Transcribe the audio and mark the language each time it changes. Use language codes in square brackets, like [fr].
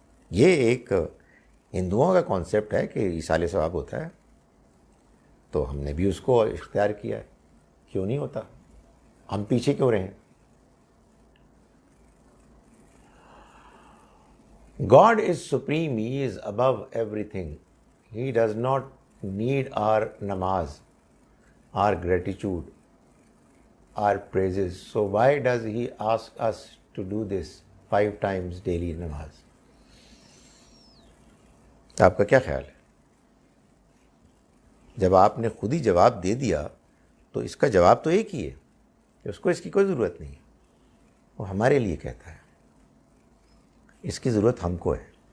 [ur] یہ ایک ہندوؤں کا کانسیپٹ ہے کہ ایصال ثواب ہوتا ہے، تو ہم نے بھی اس کو اختیار کیا ہے. کیوں نہیں ہوتا؟ ہم پیچھے کیوں رہیں؟ [en] God is supreme, He is above everything. He does not need our namaz, our gratitude, our praises. So why does He ask us to do this 5 times daily namaz? [ur] آپ کا کیا خیال ہے؟ جب آپ نے خود ہی جواب دے دیا تو اس کا جواب تو ایک ہی ہے کہ اس کو اس کی کوئی ضرورت نہیں ہے. وہ ہمارے لیے کہتا ہے، اس کی ضرورت ہم کو ہے.